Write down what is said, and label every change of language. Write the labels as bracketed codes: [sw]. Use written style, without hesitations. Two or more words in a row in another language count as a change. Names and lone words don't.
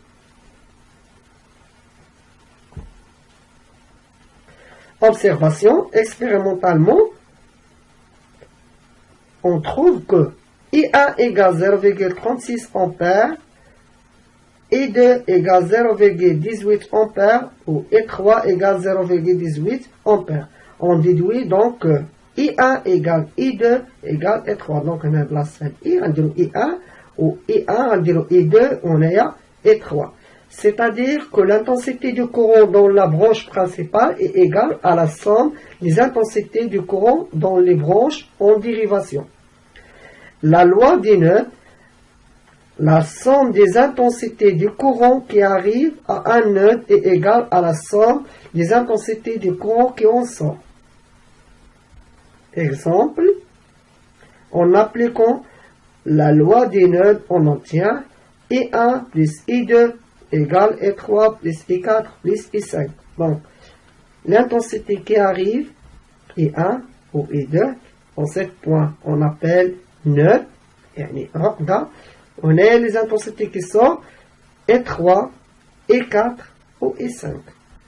[fr] Observation, expérimentalement, on trouve que I1 égale 0,36 ampères, I2 égale 0,18 ampères ou I3 égale 0,18 ampères. On déduit donc que I1 égale I2 égale I3. Donc on a place I, on dit I1 ou I1, on dit I2, on a I3. c'est-à-dire que l'intensité du courant dans la branche principale est égale à la somme des intensités du courant dans les branches en dérivation. La loi des nœuds, la somme des intensités du courant qui arrive à un nœud est égale à la somme des intensités du courant qui en sort. Exemple, en appliquant la loi des nœuds en entier, I1 plus I2 égale I3 plus I4 plus I5. Donc, l'intensité qui arrive, I1 ou I2, en ce point, on appelle nœud, on a les intensités qui sortent, I3, I4 ou I5.